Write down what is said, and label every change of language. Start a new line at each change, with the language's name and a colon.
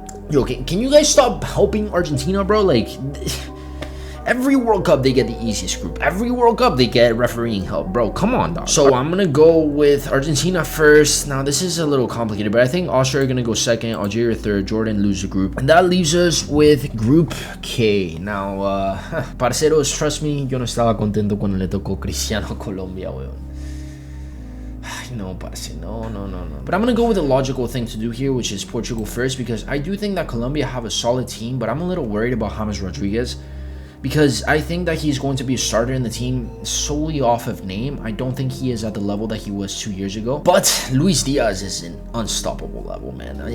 English: Yo, can you guys stop helping Argentina, bro? Like... Every World Cup, they get the easiest group. Every World Cup, they get refereeing help. Bro, come on, dog. So I'm going to go with Argentina first. Now, this is a little complicated, but I think Austria are going to go second, Algeria third, Jordan lose the group. And that leaves us with Group K.
Spanish: Now, parceros,
English: trust me,
Spanish: yo no estaba contento cuando le tocó Cristiano a Colombia, weón. No, parce, no.
English: But I'm going to go with the logical thing to do here, which is Portugal first, because I do think that Colombia have a solid team, but I'm a little worried about James Rodriguez. Because I think that he's going to be a starter in the team solely off of name. I don't think he is at the level that he was 2 years ago. But Luis Diaz is an unstoppable level, man.